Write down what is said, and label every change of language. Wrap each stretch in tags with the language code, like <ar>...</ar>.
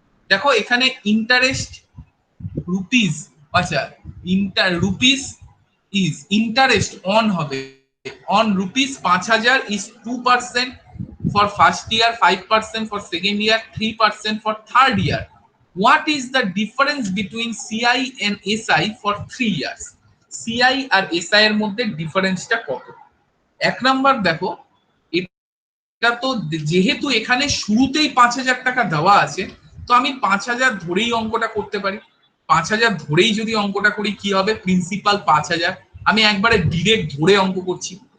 <bn>দেখো এখানে</bn> <en>Interest rupees, আচ্ছা rupees is interest on হবে on rupees 5,000 is 2% for first year, 5% for second year, 3% for third year. What is the difference between CI and SI for 3 years?</en> <bn>CI আর SI এর মধ্যে ডিফারেন্সটা কত? এক number দেখো, এটা তো যেহেতু এখানে শুরুতেই 5,000 টাকা দেওয়া আছে, তো আমি 5,000 ধরেই অঙ্কটা করতে পারি। 5,000 ধরেই যদি অঙ্কটা করি কি হবে, প্রিন্সিপাল 5,000, আমি একবারে ডিরেক্ট ধরে অঙ্ক করছি।</bn>